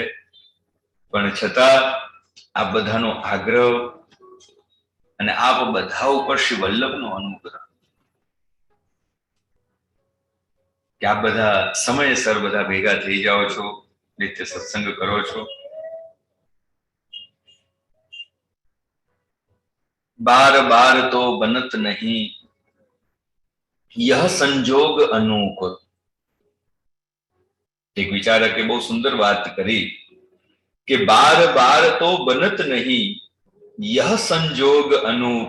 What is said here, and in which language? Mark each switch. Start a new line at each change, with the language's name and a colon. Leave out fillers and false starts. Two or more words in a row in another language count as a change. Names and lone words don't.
Gujarati: પણ છતાં આ બધાનો આગ્રહ અને આપ બધા ઉપર શ્રી વલ્લભનો અનુગ્રહ કે આપ બધા સમયસર બધા ભેગા થઈ જાઓ છો, નિત્ય સત્સંગ કરો છો.
Hindi: बार बार तो बनत नहीं यह संजोग अनूप. एक विचारके बहुत सुंदर बात करी कि बार बार तो बनत नहीं यह संजोग अनूप.